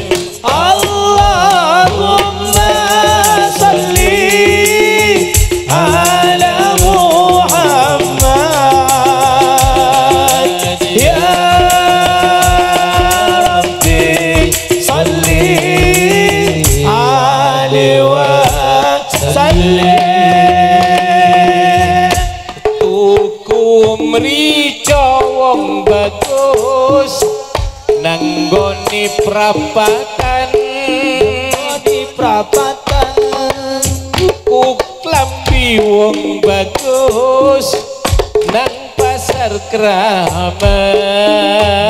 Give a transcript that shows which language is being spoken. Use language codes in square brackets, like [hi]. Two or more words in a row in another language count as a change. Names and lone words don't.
[ar] اللهم صل على محمد يا رب صل عليه وسلم. [jv] Tuku mrica wong bagus nanggoni prapatan, [id] Di perapatan [jv] tuku klambi wong bagus nang pasar Kramat,